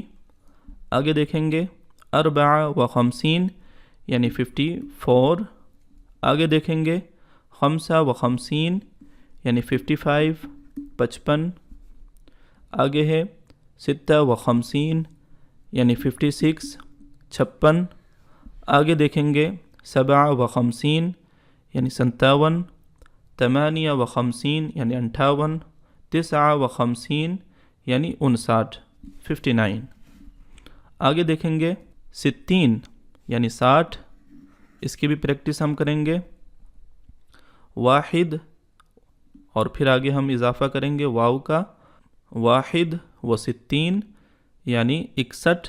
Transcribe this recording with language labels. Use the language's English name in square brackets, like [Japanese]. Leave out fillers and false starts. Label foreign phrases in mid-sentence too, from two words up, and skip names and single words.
[Urdu] آگے دیکھیں گے 4 و 50 یعنی 54. آگے دیکھیں گے 5 و 50 یعنی 55، 55. آگے ہے 6 و 50 یعنی 56، 56. آگے دیکھیں گے 7 و 50 یعنی 57، 8 و 50 یعنی 58، 9 و 50 یعنی 59، 59. آگے دیکھیں گے 60 یعنی 60، اس کی بھی پریکٹس ہم کریں گے. واحد اور پھر آگے ہم اضافہ کریں گے واو کا. واحد و 60 یعنی 61.